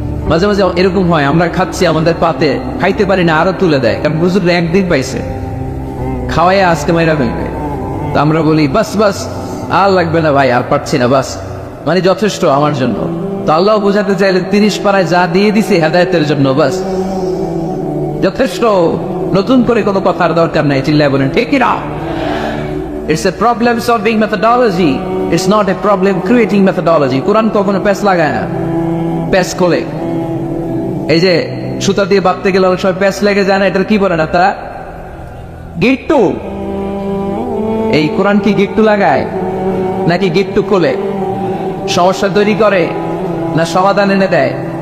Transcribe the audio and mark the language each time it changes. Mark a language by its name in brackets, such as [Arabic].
[Bangla] মাঝে মাঝে এরকম হয়, আমরা খাচ্ছি, আমাদের পাতে খাইতে পারি না, আরো তুলে দেয়, কারণ হুজুর একদিন পাইছে, খাওয়াই আজকে মাইরা ফেলবে। তো আমরা বলি বাস বাস, আর লাগবে না ভাই, আর পারছি না, বাস মানে যথেষ্ট আমার জন্য। তো আল্লাহ বোঝাতে চাইলে 30 পারায় যা দিয়ে দিছে হেদায়েতের জন্য, বাস যথেষ্ট, নতুন করে কোনো কথার দরকার নাই। চিল্লায় বলেন ঠিক কিনা? [English] It's a problem solving methodology, it's not a problem creating methodology. [Bangla] কোরআন কখনো প্যাচ লাগায় না, প্যাচ খোলে। এই যে সুতা দিয়ে বাঁধতে গেলে অনেক সময় প্যাচ লেগে যায় না, এটার কি বলেন আপনারা? গিট্টু। এই কোরআন কি গিট্টু লাগায় নাকি গিট্টু খোলে? সমস্যা তৈরি করে না সমাধান এনে দেয়?